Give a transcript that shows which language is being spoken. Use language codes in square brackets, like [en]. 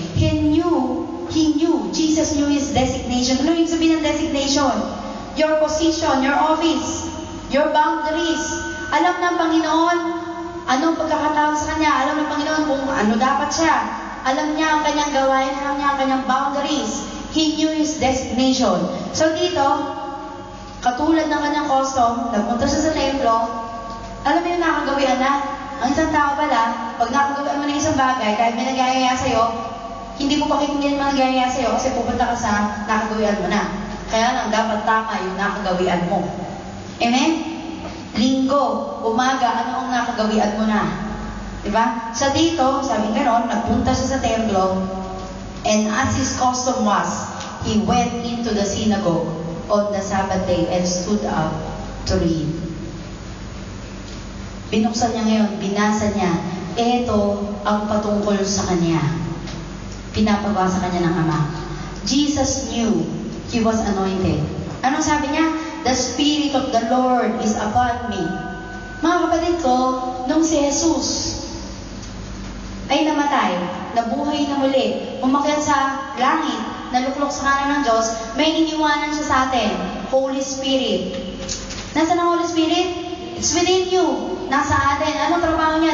[en] He knew, Jesus knew his designation. [tl] Ano yung sabihin ng [en] designation? Your position, your office, your boundaries. [tl] Alam ng Panginoon anong pagkakataon sa kanya. Alam ng Panginoon kung ano dapat siya. Alam niya ang kanyang gawain. Alam niya ang kanyang boundaries. [en] He knew his destination. [tl] So dito, katulad ng kanyang custom, nagpunta siya sa templo. Alam mo yung nakagawian na? Ang isang tao pala, pag nakagawian mo ng isang bagay, kahit may nagayaya sa'yo, hindi mo pakikinggan mga nagayaya sa'yo kasi pupunta ka sa nakagawian mo na. Kaya lang, dapat tama yung nakagawian mo. Amen? Linggo, umaga, ano ang nakagawian mo na? Diba? Sa dito, sabi gano'n, nagpunta siya sa templo, [en] and as his custom was, he went into the synagogue on the Sabbath day and stood up to read. [tl] Binuksan niya ngayon, binasa niya, eto ang patungkol sa kanya. Pinapabasa kanya ng Ama. [en] Jesus knew he was anointed. [tl] Anong sabi niya? [en] The Spirit of the Lord is upon me. [tl] Mga kapatid ko, nung si Jesus ay namatay, nabuhay na muli, umakyat sa langit, naluklok sa kanan ng Diyos, may iniwanan siya sa atin, Holy Spirit. Nasaan ang Holy Spirit? [en] It's within you. [tl] Nasa atin. Anong trabaho niya?